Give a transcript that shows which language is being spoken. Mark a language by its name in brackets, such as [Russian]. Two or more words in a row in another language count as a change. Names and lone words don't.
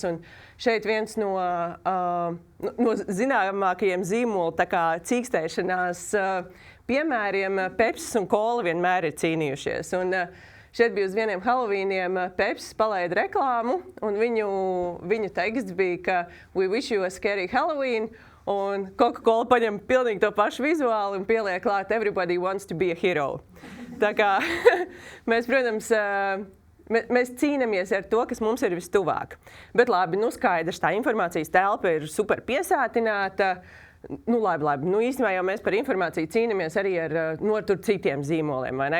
[Latvian] Un šeit viens no zināmākajiem zīmolu cīkstēšanās piemēriem Pepsis un Cola vienmēr ir cīnījušies. Un šeit bija uz vieniem Halloweeniem Pepsis palaida reklāmu, un viņu teksts bija, ka [English] "We wish you a scary Halloween", [Latvian] un Coca-Cola paņem pilnīgi to pašu vizuāli un pieliek klāt [English] "Everybody wants to be a hero". [Latvian] Tā kā mēs, protams, mēs cīnāmies ar to, kas mums ir vistuvāk. Bet labi, skaidrs, tā informācijas telpa ir super piesātināta. Labi. Īstenībā jau mēs par informāciju cīnāmies arī ar tur citiem zīmoliem, vai ne?